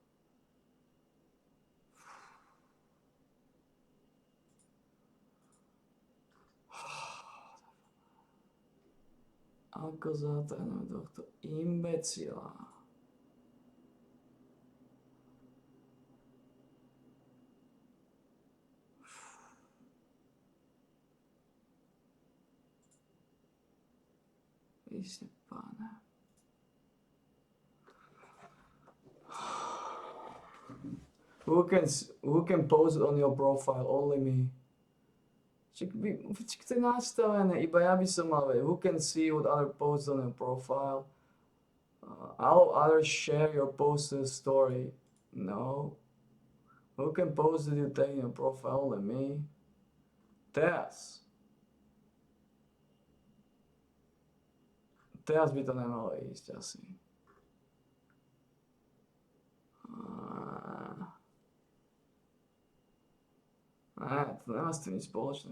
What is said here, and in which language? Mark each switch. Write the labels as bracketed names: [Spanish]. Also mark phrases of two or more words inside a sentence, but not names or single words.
[Slovak] Ako zatrhnem tohto imbecila? Isté páne. [English] Who can post on your profile? Only me. [Slovak] Však to je nastavené, iba ja by som mal vedieť. [English] Who can see what other posts on your profile? Allow others share your posted story. No. Who can post that you take in your profile? Only me. [Slovak] Teraz by to nemalo ísť asi. Ne, to nemá s tým nič spoločné.